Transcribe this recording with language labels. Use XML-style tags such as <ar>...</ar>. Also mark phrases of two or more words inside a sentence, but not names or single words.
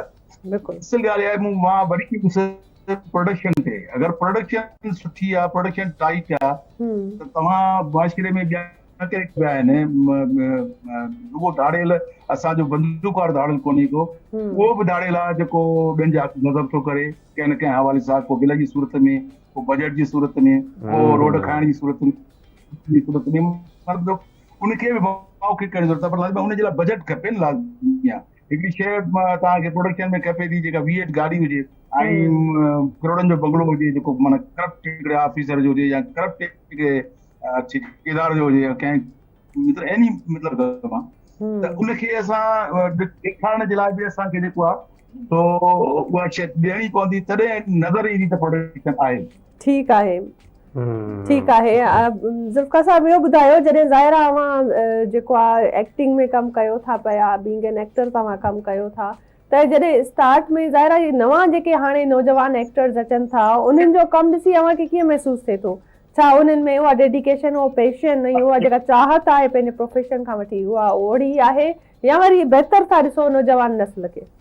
<sd>असल ॻाल्हि आहे मां वरी प्रोडक्शन ते, अगरि प्रोडक्शन सुठी आहे, प्रोडक्शन टाइट आहे त तव्हां मुआशरे में ॿिया करे विया आहिनि। रुगो धाड़ियल असांजो बंदूक वारो धाड़ियल कोन्हे को, उहो बि धाड़ियल आहे जेको ॿियनि जा नज़र थो करे कंहिं न कंहिं हवाले सां, को बिल जी सूरत में, को बजट जी सूरत में, को रोड खाइण जी सूरत में, मतिलबु उनखे बि भाव खे करण ज़रूरत आहे, पर लाज़मी उनजे लाइ बजट खपे न। लाज़मी आहे हिकिड़ी शइ तव्हांखे प्रोडक्शन में खपे थी जेका V8 गाॾी हुजे ऐं करोड़नि जो बंगलो हुजे, जेको माना करप्ट हिकिड़े ऑफिसर जो हुजे या करप्ट हिकिड़े ठेकेदार जो हुजे या कंहिं मतिलबु एनी मतिलबु मां, त उनखे असां ॾेखारण जे लाइ बि असांखे जेको आहे तो उहा शइ ॾियणी पवंदी, तॾहिं नज़र ईंदी त प्रोडक्शन आहे। ठीकु आहे, ठीकु आहे। ज़ुल्फ़िकार साहब, इहो ॿुधायो, जॾहिं ज़ाहिरा अवां जेको आहे एक्टिंग में कमु कयो था पिया,</sd> <en>being an actor</en> <sd>तव्हां कमु कयो था, त जॾहिं स्टार्ट में ज़ाहिरा नवां जेके हाणे नौजवान एक्टर्स अचनि था उन्हनि जो कमु ॾिसी अव्हांखे कीअं महसूसु थिए थो? छा उन्हनि में उहा डेडिकेशन, उहो पैशन ऐं उहा जेका चाहत आहे पंहिंजे प्रोफेशन खां वठी उहा ओड़ी आहे या वरी बहितर था ॾिसो नौजवान नस्ल खे?</sd>